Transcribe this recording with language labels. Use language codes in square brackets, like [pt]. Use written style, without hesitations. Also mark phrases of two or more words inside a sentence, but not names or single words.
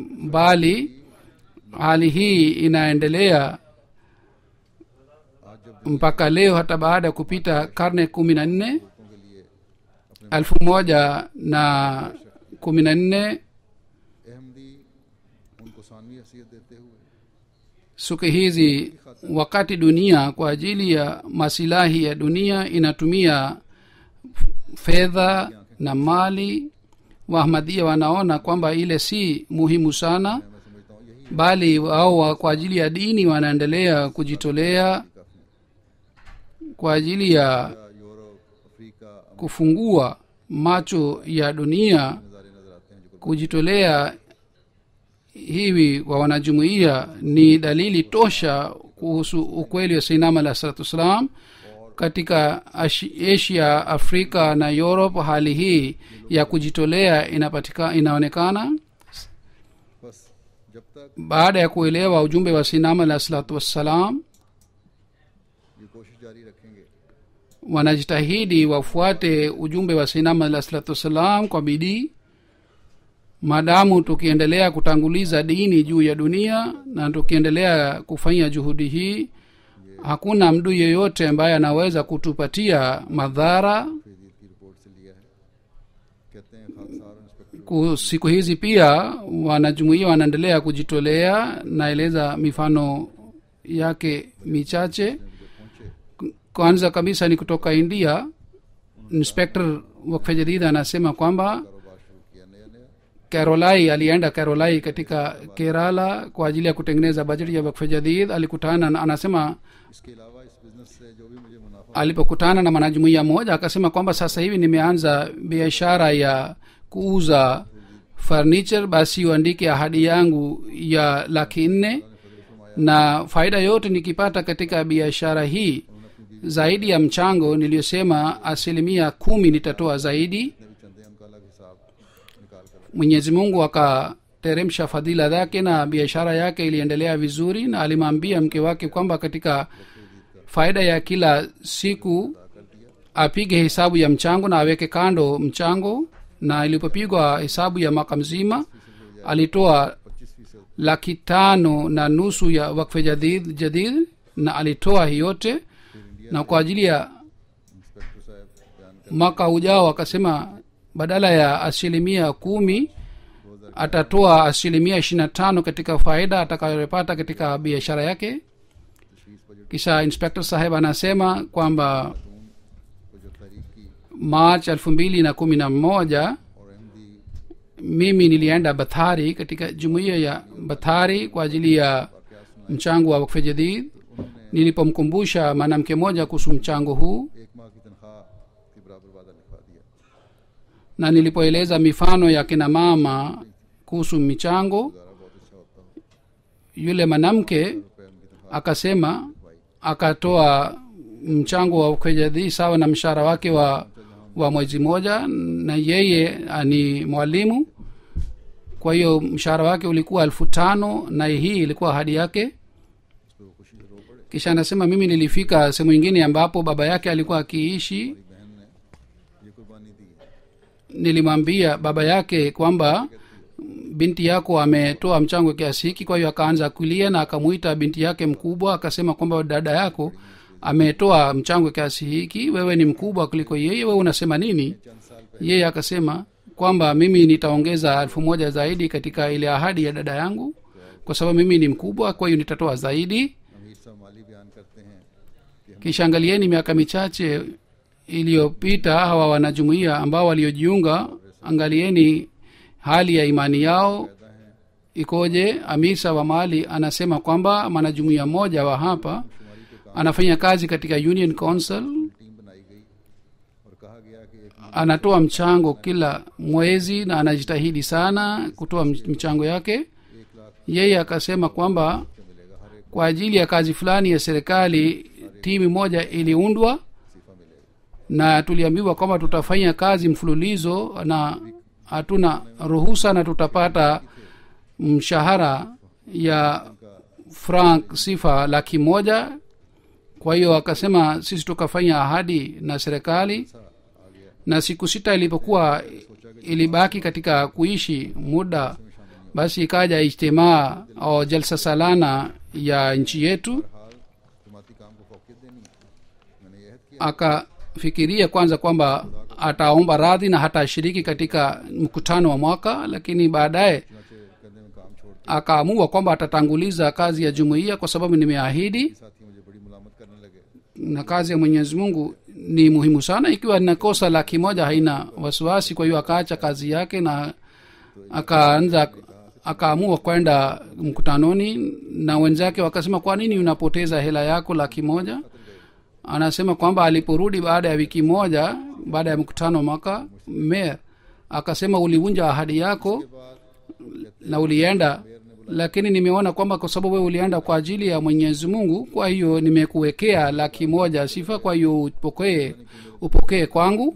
[sw] bali hali hii inaendelea mpaka leo, hata baada ya kupita karne 14 1114 [ur] احمدی ان کو ثانوی حیثیت دیتے ہوئے [sw] siku hizi wakati dunia kwa ajili ya masilahi ya dunia inatumia fedha na mali, wahmadia wanaona kwamba ile si muhimu sana, [ur] میں سمجھتا ہوں یہی [sw] bali wao kwa ajili ya dini wanaendelea kujitolea kwa ajili ya [ur] یورپ افریقہ [sw] kufungua macho ya dunia. [ur] نظارے نظر آتے ہیں جو [sw] Kujitolea hivi kwa wanajumuiya ni dalili tosha kuhusu ukweli wa sainam [ar] علیہ الصلاة والسلام. [sw] Katika Asia, Afrika na Europe hali hii ya kujitolea inaonekana. [ur] بس جب تک [sw] Baada ya kuelewa ujumbe wa sainam [ar] علیہ الصلاة والسلام, [ur] یہ کوشش جاری رکھیں گے [sw] wanajitahidi wafuate ujumbe wa sainam [ar] علیہ الصلاة والسلام [sw] kwa bidii. Maadamu tukiendelea kutanguliza dini juu ya dunia na tukiendelea kufanya juhudi hii, hakuna mdu yeyote ambaye anaweza kutupatia madhara. [ur] فیضید کی رپورٹ سے لیا ہے۔ کہتے ہیں خاکسار انسپکٹر [sw] Siku hizi pia wanajumuia wanaendelea kujitolea. Naeleza mifano yake michache. [ur] جب پہنچے [sw] Kwanza kabisa ni kutoka India. Inspector wakfe jadid anasema kwamba [ur] کاروبار شروع کیا نیا نیا [sw] Carolai alienda Carolai katika Kerala kwa ajili ya kutengeneza bajeti ya wakfe jadid. Alikutana na, anasema [ur] اس کے علاوہ اس بزنس سے جو بھی مجھے منافع [sw] alipokutana na mwanajumuiya mmoja akasema kwamba sasa hivi nimeanza biashara ya kuuza furniture, basi uandike ahadi yangu ya 400,000 na faida yote nikipata katika biashara hii zaidi ya mchango niliyosema 10% nitatoa zaidi. [ur] جتنے بھی چندے ہیں ان کا الگ حساب نکال کر [sw] Mwenyezi Mungu akateremsha fadhila zake na biashara yake iliendelea vizuri, na alimwambia mke wake kwamba katika faida ya kila siku apige hesabu ya mchango na aweke kando mchango. Na ilipopigwa hesabu ya mwaka mzima alitoa 5,500,000 ya wakfe jadid na alitoa hii yote. Na kwa ajili ya [ur] انسپکٹر صاحب بیان [sw] mwaka ujao akasema badala ya 10% atatoa 25% katika faida atakayopata katika biashara yake. [ur] تشخیص بجٹ [sw] Kisha inspector saheb anasema kwamba [ur] کو جو تاریخ کی March 2011 اور احمدی [sw] mimi nilienda Bathari katika jumuiya ya Bathari kwa ajili ya mchango wa wakfe jadid. Nilipomkumbusha mwanamke mmoja kuhusu mchango huu [ur] 1 ماہ کی تنخواہ کے برابر وعدہ لکھوا دیا. [sw] na nilipoeleza mifano ya kina mama kuhusu michango, [ur] گزارہ بہت اچھا ہوتا ہے. [sw] yule mwanamke [ur] روپے ان کی تنخواہ [sw] akasema akatoa mchango wa wakfe jadid sawa na mshahara wake wa mwezi moja, na yeye ni mwalimu, kwa hiyo mshahara wake ulikuwa 5,000 na hii ilikuwa ahadi yake. [ur] اس پر وہ خوشی سے رو پڑے. [sw] Kisha anasema mimi nilifika sehemu ingine ambapo baba yake alikuwa akiishi. [ur] میری بہن نے یہ قربانی دی ہے. [sw] Nilimwambia baba yake kwamba binti yako ametoa mchango kiasi hiki. Kwa hiyo akaanza kulia na akamuita binti yake mkubwa akasema kwamba dada yako ametoa mchango kiasi hiki, wewe ni mkubwa kuliko yeye, wewe unasema nini? [ur] چند سال پہلے [sw] Yeye akasema kwamba mimi nitaongeza 1,000 zaidi katika ile ahadi ya dada yangu kwa sababu mimi ni mkubwa, kwa hiyo nitatoa zaidi. [ur] امیر صاحب مالی بیان کرتے ہیں کہ ہم [sw] Kisha angalieni miaka michache iliyopita hawa wanajumuiya ambao waliojiunga, angalieni hali ya imani yao [ur] پیدا ہیں [sw] ikoje. Amisa wa Mali anasema kwamba mwanajumuiya mmoja wa hapa [ur] شماری کے [sw] anafanya kazi katika Union Council, [ur] ٹیم بنائی گئی اور کہا گیا کہ ایک [sw] anatoa mchango kila mwezi na anajitahidi sana kutoa mchango yake. [ur] 1 لاکھ [sw] Yeye akasema kwamba [ur] سے ملے گا، ہر ایک [sw] kwa ajili ya kazi fulani ya serikali timu moja iliundwa [ur] وظیفہ ملے گا. [sw] na tuliambiwa kwamba tutafanya kazi mfululizo na hatuna ruhusa na tutapata mshahara ya frank sifa 100,000. Kwa hiyo akasema sisi tukafanya ahadi na serikali, na siku 6 ilipokuwa ilibaki katika kuishi muda, basi ikaja ijtimaa au jalsa salana ya nchi yetu. [ur] حال جماعتی کام کو فوقیت دینی ہے. [sw] akafikiria kwanza kwamba ataomba radhi na hatashiriki katika mkutano wa mwaka, lakini baadaye [ur] کرنے میں کام چھوڑ [sw] akaamua kwamba atatanguliza kazi ya jumuiya kwa sababu nimeahidi, [ur] ساتھی مجھے بڑی ملامت کرنے لگے. [sw] na kazi ya mwenyezi mungu ni muhimu sana. Ikiwa ninakosa 1,000 haina wasiwasi. Kwa hiyo akaacha kazi yake na akaamua kwenda mkutanoni, na wenzake wakasema, kwa nini unapoteza hela yako 1,000? Anasema kwamba aliporudi baada ya wiki moja baada ya mkutano mwaka, mayor akasema, ulivunja ahadi yako na ulienda, lakini nimeona kwamba kwa sababu wewe ulienda kwa ajili ya mwenyezi mungu, kwa hiyo nimekuwekea 1,000 sifa, kwa hiyo upokee kwangu.